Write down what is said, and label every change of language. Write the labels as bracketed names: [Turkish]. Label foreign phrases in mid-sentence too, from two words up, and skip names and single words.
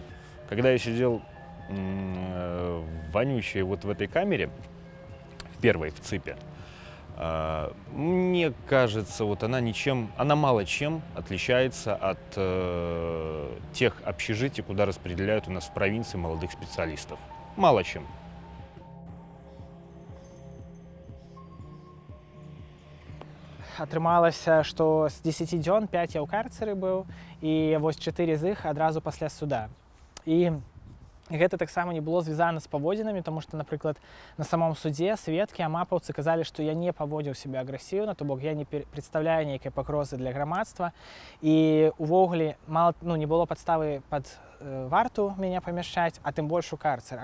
[Russian] Когда я сидел вонючей в этой камере, в первой, в ЦИПе, Мне кажется, вот она мало чем отличается от тех общежитий, куда распределяют у нас в провинции молодых специалистов. Мало чем. [Belarusian] Атрымалася, што з 10 дзён 5 я ў карцеры быў, і вось 4 з іх адразу пасля суда. І гэта таксама не было звязана з паводзінамі, тому што, напрыклад, на самом судзе сведкі амапаўцы казалі, што я не паводзіў сябе агрэсіўна, то бок я не прадстаўляю нейкай пагрозы для грамадства, і увогуле не было падставы пад варту мяне памяшчаць, а тым больш у карцер.